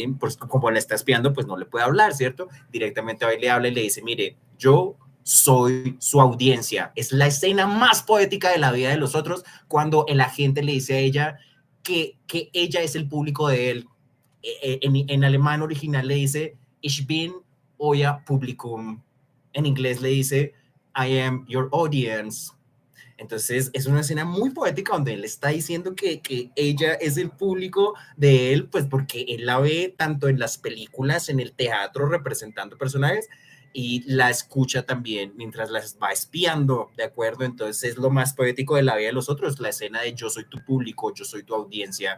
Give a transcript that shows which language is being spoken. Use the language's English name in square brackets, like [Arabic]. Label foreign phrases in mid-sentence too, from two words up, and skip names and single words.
[Spanish] Pues como la está espiando, pues no le puede hablar, ¿cierto? Directamente va y le habla y le dice, mire, yo soy su audiencia. Es la escena más poética de la vida de los otros cuando el agente le dice a ella que ella es el público de él. En alemán original le dice, [German] ich bin euer Publikum. [Spanish] En inglés le dice, [English] I am your audience. [Spanish] Entonces es una escena muy poética donde él está diciendo que ella es el público de él, pues porque él la ve tanto en las películas, en el teatro representando personajes y la escucha también mientras las va espiando, ¿de acuerdo? Entonces es lo más poético de la vida de los otros, la escena de yo soy tu público, yo soy tu audiencia.